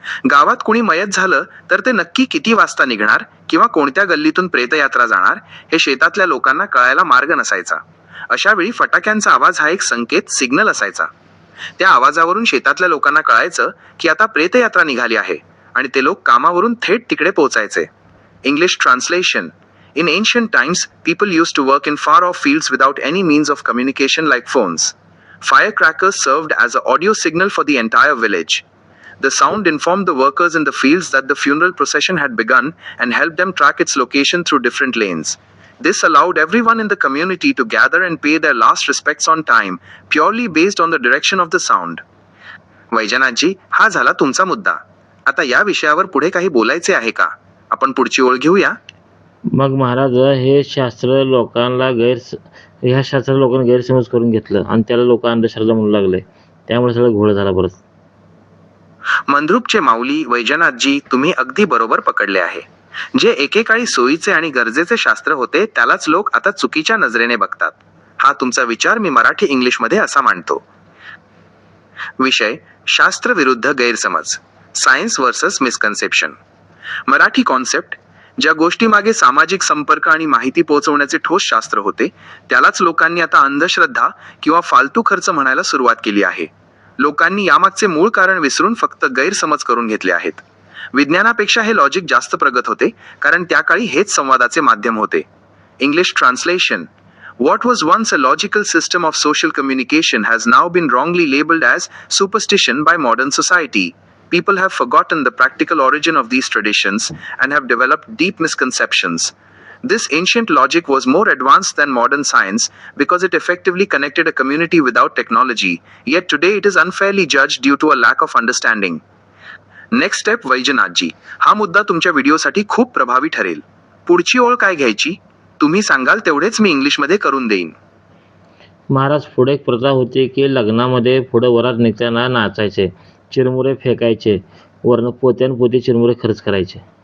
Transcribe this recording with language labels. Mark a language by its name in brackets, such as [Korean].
[Marathi] गावात कुणी मयत झालं तर ते नक्की किती वाजता निघणार किंवा कोणत्या गल्लीतून प्रेतयात्रा जाणार हे शेतातल्या लोकांना कळायला मार्ग नसायचा. अशा वेळी फटाक्यांचा आवाज हा एक संकेत, सिग्नल असायचा. त्या आवाजावरून शेतातल्या लोकांना कळायचं की आता प्रेतयात्रा निघाली आहे आणि ते लोक कामावरून थेट तिकडे पोहोचायचे. [English] English translation: In ancient times, people used to work in far-off fields without any means of communication like phones. Firecrackers served as an audio signal for the entire village. The sound informed the workers in the fields that the funeral procession had begun and helped them track its location through different lanes. This allowed everyone in the community to gather and pay their last respects on time, purely based on the direction of the sound. [Marathi] वैजनाथजी, हा झाला तुमचा मुद्दा. आता या विषयावर पुढे काही बोलायचे आहे का? आपण पुढची ओळ घेऊया. मग महाराज ह्या शास्त्राला लोकांनी गैरसमज करून घेतलं आणि त्याला लोक अंधश्रद्धा म्हणू लागले. त्यामुळे सगळं घोळ झाला परत. मंद्रुपचे माऊली वैजनाथजी, तुम्ही अगदी बरोबर पकडले आहे. जे एकेकाळी सोयीचे आणि गरजेचे शास्त्र होते त्यालाच लोक आता चुकीच्या नजरेने बघतात. हा तुमचा विचार मी मराठी इंग्लिशमध्ये असा मांडतो. विषय: शास्त्र विरुद्ध गैरसमज. [English] Science versus misconception. [Marathi] Marathi concept: ज्या गोष्टीमागे सामाजिक संपर्क आणि माहिती पोहोचवण्याचे ठोस शास्त्र होते त्यालाच लोकांनी आता अंधश्रद्धा किंवा फालतू खर्च म्हणायला सुरुवात केली आहे. लोकांनी यामागचे मूळ कारण विसरून फक्त गैरसमज करून घेतले आहेत. विज्ञानापेक्षा हे लॉजिक जास्त प्रगत होते कारण त्या काळी हेच संवादाचे माध्यम होते. [English] English translation: What was once a logical system of social communication has now been wrongly labeled as superstition by modern society. People have forgotten the practical origin of these traditions and have developed deep misconceptions. This ancient logic was more advanced than modern science because it effectively connected a community without technology, yet today it is unfairly judged due to a lack of understanding. Next step [Marathi] वैजनाथजी, हा मुद्दा तुमच्या व्हिडिओसाठी खूप प्रभावी ठरेल. पुढची ओळ काय घ्यायची? तुम्ही सांगाल तेवढेच मी इंग्लिशमध्ये करून देईन. महाराज, पुढे एक प्रथा होती की लग्नामध्ये पुढे वरात निघताना नाचायचे, चिरमुरे फेकायचे, वरनं पोत्यानपोती चिरमुरे खर्च करायचे.